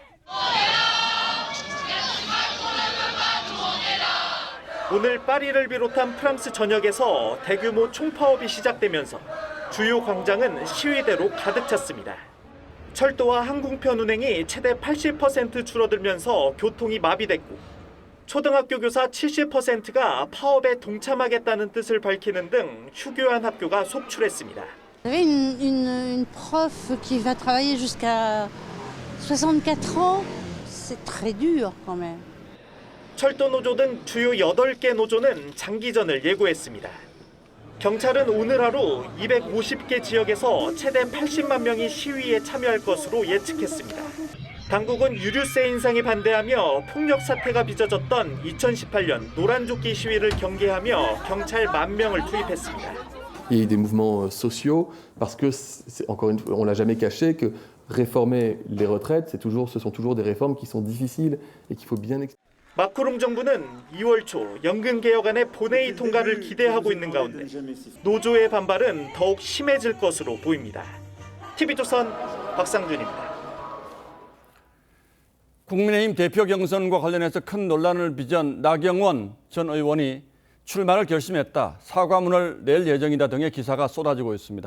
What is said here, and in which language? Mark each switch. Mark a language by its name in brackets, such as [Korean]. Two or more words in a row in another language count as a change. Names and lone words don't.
[Korean] 오늘 파리를 비롯한 프랑스 전역에서 대규모 총파업이 시작되면서 주요 광장은 시위대로 가득 찼습니다. 철도와 항공편 운행이 최대 80% 줄어들면서 교통이 마비됐고 초등학교 교사 70%가 파업에 동참하겠다는 뜻을 밝히는 등 휴교한 학교가 속출했습니다. [French] Une prof qui va travailler jusqu'à 64 ans, c'est très dur quand même. [Korean] 철도 노조 등 주요 8개 노조는 장기전을 예고했습니다. 경찰은 오늘 하루 250개 지역에서 최대 80만 명이 시위에 참여할 것으로 예측했습니다. 당국은 유류세 인상에 반대하며 폭력 사태가 빚어졌던 2018년 노란조끼 시위를 경계하며 경찰 10,000명을 투입했습니다. [French] Il y a eu des mouvements sociaux parce que, encore une fois, on l'a jamais caché que réformer les retraites, ce sont toujours des réformes qui sont difficiles et qu'il faut bien expliquer. [Korean] 마크롱 정부는 2월 초 연금 개혁안의 본회의 통과를 기대하고 있는 가운데 노조의 반발은 더욱 심해질 것으로 보입니다. TV조선 박상준입니다. 국민의힘 대표 경선과 관련해서 큰 논란을 빚은 나경원 전 의원이 출마를 결심했다, 사과문을 낼 예정이다 등의 기사가 쏟아지고 있습니다.